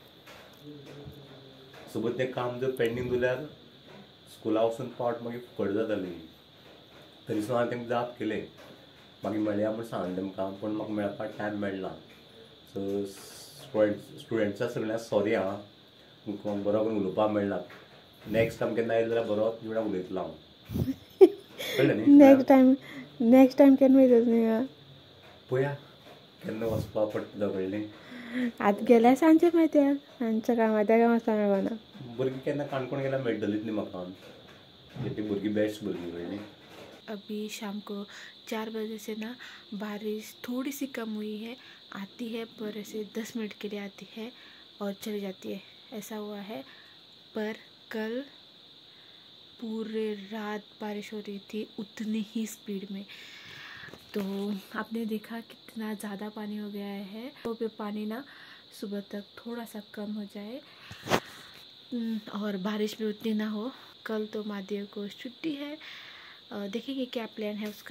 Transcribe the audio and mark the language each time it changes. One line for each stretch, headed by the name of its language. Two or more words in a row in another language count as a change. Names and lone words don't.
Konkani: सोबत तें काम जर पेंडींग दवरल्यार स्कुला वचून पावट मागीर फुकट जाताली तरी सुद्दां हांवें तेंका जाप केलें मागीर मेळया म्हूण सांगलें तेमकां पूण म्हाका मेळपाक टायम मेळना सो स्टुडंट्सा सगळ्यांक सॉरी आं म्हाका बरो करून उलोवपाक मेळना
English: next time
Konkani: केन्ना येयलो जाल्यार बरो तुजे कडेन उलयतलो हांव कळ्ळें न्ही
English: next time
Konkani: केन्ना वयता तुमी पळया केन्ना वचपाक पडटलो कळ्ळें आतां गेल्यार सांजचें मागीर सांजच्या कामां त्या कामां वचपाक मेळना भुरगीं केन्ना काणकोण गेल्यार मेळटलीच न्ही म्हाका ती भुरगीं बेस्ट भुरगीं कळ्ळें
Hindi: अभी शाम को 4 बजे से ना बारिश थोड़ी सी कम हुई है आती है पर ऐसे 10 मिनट के लिए आती है और चली जाती है ऐसा हुआ है पर कल पूरे रात बारिश हो रही थी उतनी ही स्पीड में तो आपने देखा कितना ज़्यादा पानी हो गया है तो फिर पानी ना सुबह तक थोड़ा सा कम हो जाए और बारिश भी उतनी ना हो कल तो महादेव को छुट्टी है देखेंगे क्या प्लान है उसका।